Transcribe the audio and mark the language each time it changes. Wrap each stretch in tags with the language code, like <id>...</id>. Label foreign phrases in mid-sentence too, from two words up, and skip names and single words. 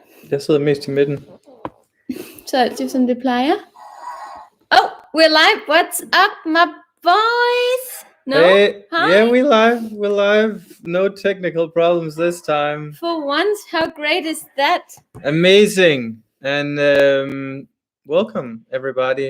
<da>Jeg sidder mest i midten. Så alt det, som det plejer.</da> <en>Oh, we're live. What's up, my boys? No? Hey, Hi? yeah, we're live. No technical problems this time. For once, how great is that? Amazing. And welcome, everybody.</en>